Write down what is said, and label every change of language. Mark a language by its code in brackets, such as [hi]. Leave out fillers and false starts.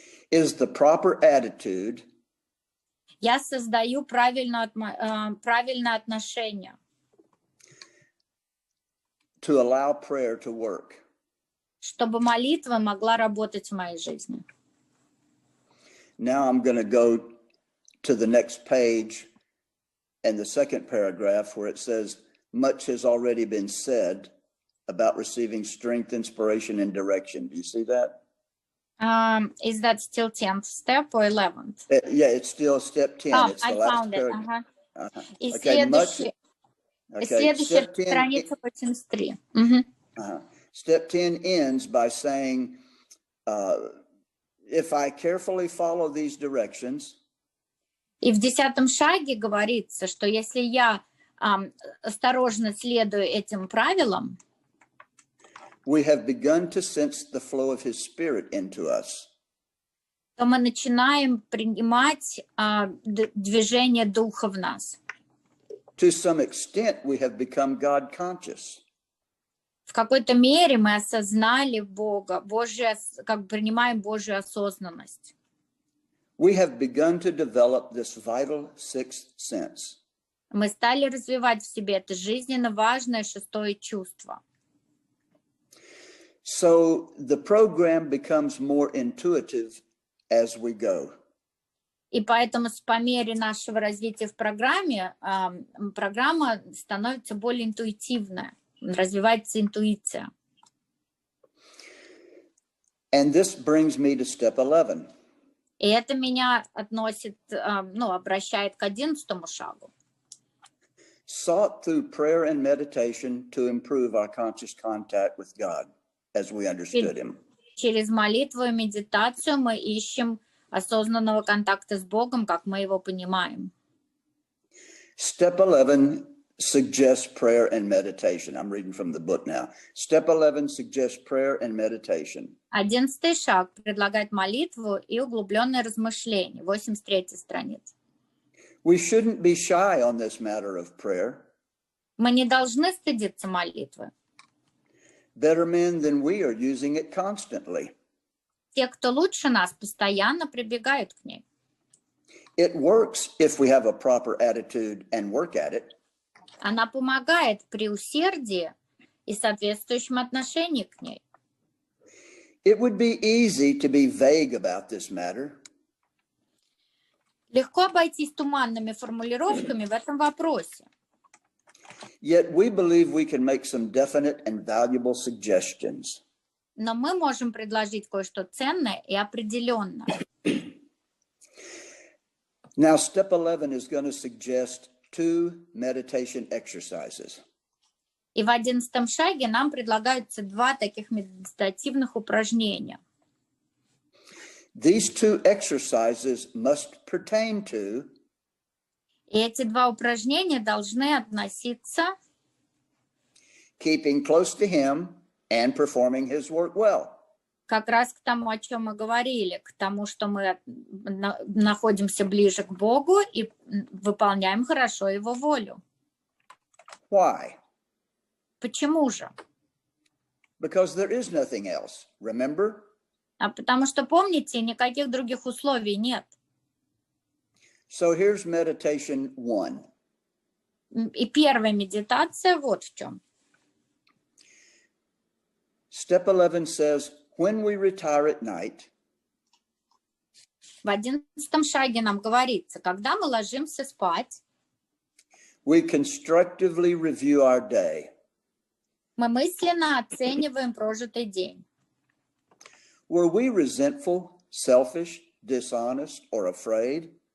[en] is the proper attitude [ru] я создаю правильное отношение, [en] to allow prayer to work. [ru] чтобы молитва могла работать в моей жизни. [en] Now I'm going to go to the next page and the second paragraph where it says, much has already been said about receiving strength, inspiration, and direction. Do you see that? Is that still 10th step or 11th? Yeah, it's still step 10. It's the I last found it. paragraph. [ru] И [en] Okay, [ru] следующая страница 83. [en] Step 10 ends by saying, if I carefully follow these directions, [ru] и в 10 шаге говорится, что если я осторожно следую этим правилам, [en] we have begun to sense the flow of his spirit into us. [ru] то мы начинаем принимать движение Духа в нас. [en] To some extent, we have become God conscious. [ru] В какой-то мере мы осознали Бога, как бы принимаем Божью осознанность. [en] We have begun to develop this vital sixth sense. [ru] Мы стали развивать в себе это жизненно важное шестое чувство. [en] So the program becomes more intuitive as we go. [ru] И поэтому по мере нашего развития в программе, программа становится более интуитивная, развивается интуиция. [en] And this brings me to step 11. [ru] И это меня обращает к 11-му шагу. [en] Sought through prayer and meditation to improve our conscious contact with God as we understood Him. [ru] Через молитву и медитацию мы ищем осознанного контакта с Богом, как мы его понимаем. [en] Step 11 suggests prayer and meditation. I'm reading from the book now. Step 11 suggests prayer and meditation. [ru] 11-й шаг предлагает молитву и углубленное размышление. 83-я страница. [en] We shouldn't be shy on this matter of prayer. [ru] Мы не должны стыдиться молитвы. [en] Better men than we are using it constantly. [ru] Те, кто лучше нас, постоянно прибегают к ней. [en] It works if we have a proper attitude and work at it. [ru] Она помогает при усердии и соответствующем отношении к ней. [en] It would be easy to be vague about this matter. [ru] Легко обойтись туманными формулировками в этом вопросе. [en] Yet we believe we can make some definite and valuable suggestions. [ru] Но мы можем предложить кое-что ценное и определенное. [en] Now, step 11 is going to suggest 2 meditation exercises. [ru] И в 11-м шаге нам предлагаются 2 таких медитативных упражнения. [en] These 2 exercises must pertain to [ru] И эти 2 упражнения должны относиться [en] keeping close to Him and performing His work well. [ru] как раз к тому, о чем мы говорили, к тому, что мы находимся ближе к Богу и выполняем хорошо Его волю. [en] Why? [ru] Почему же? [en] Because there is nothing else. Remember? [ru] А потому что, помните, никаких других условий нет. [en] So here's meditation 1. [ru] И первая медитация вот в чем. [en] Step 11 says, when we retire at night, [ru] В 11-м шаге нам говорится, когда мы ложимся спать, [en] we constructively review our day. [ru] мы мысленно оцениваем прожитый день. [en] Were we resentful, selfish, dishonest, or afraid?